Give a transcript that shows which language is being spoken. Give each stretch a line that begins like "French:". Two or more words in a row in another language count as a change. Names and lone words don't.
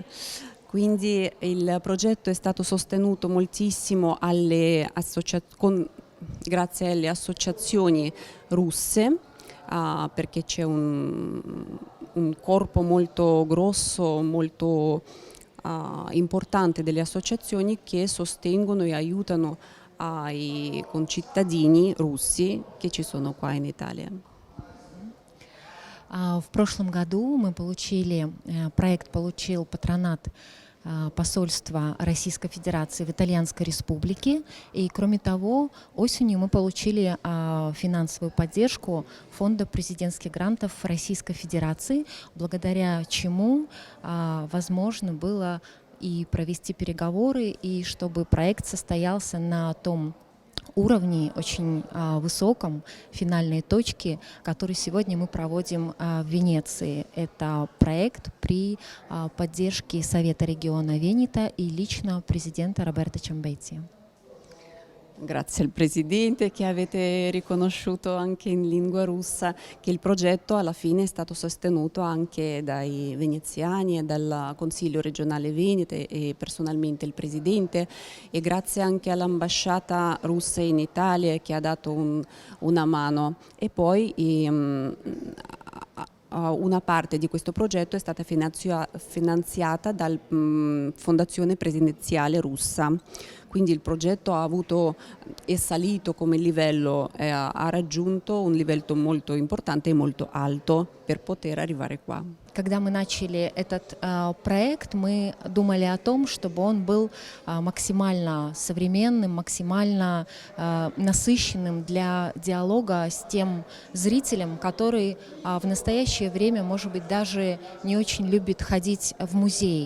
Italian: Quindi il progetto è stato sostenuto moltissimo grazie alle associazioni russe, perché c'è un corpo molto grosso, molto importante delle associazioni che sostengono e aiutano i concittadini russi che ci sono qua in Italia.
Russian: В прошлом году проект получил патронат посольства Российской Федерации в Итальянской Республике. И, кроме того, осенью мы получили финансовую поддержку Фонда президентских грантов Российской Федерации, благодаря чему возможно было и провести переговоры, и чтобы проект состоялся на том уровне очень высоком, финальной точке, который сегодня мы проводим в Венеции. Это проект при поддержке Совета региона Венето и лично президента Роберто Ciambezzi.
Italian: Grazie al Presidente che avete riconosciuto anche in lingua russa che il progetto alla fine è stato sostenuto anche dai veneziani e dal Consiglio regionale Venete e personalmente il Presidente, e grazie anche all'ambasciata russa in Italia che ha dato una mano. E poi una parte di questo progetto è stata finanziata dalla Fondazione Presidenziale russa. Quindi il progetto è salito come livello, ha raggiunto un livello molto importante e molto alto per poter arrivare qua.
Russian: Когда мы начали этот проект, мы думали о том, чтобы он был максимально современным, максимально насыщенным для диалога с тем зрителем, который в настоящее время, может быть, даже не очень любит ходить в музей.